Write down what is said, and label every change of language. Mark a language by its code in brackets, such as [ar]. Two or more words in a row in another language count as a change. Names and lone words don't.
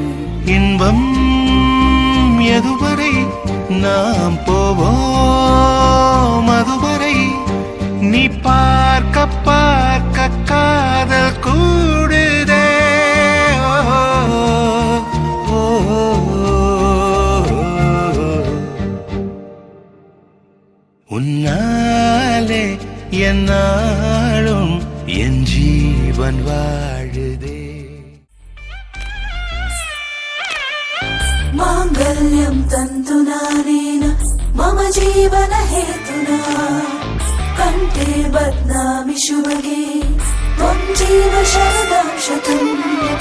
[ta] இன்பம் எதுவரை நாம் போவோம் அதுவரை நீ பார்க்க பார்க்க காதல் கூடுதே ஓ, ஓ, உன்னாலே என்னாலும் என் ஜீவன் வாழுதே [sa] माङ्गल्यं तन्तुनानेन मम जीवन हेतुना कण्ठे बध्नामि शुभगे त्वं जीव शरदां शतम्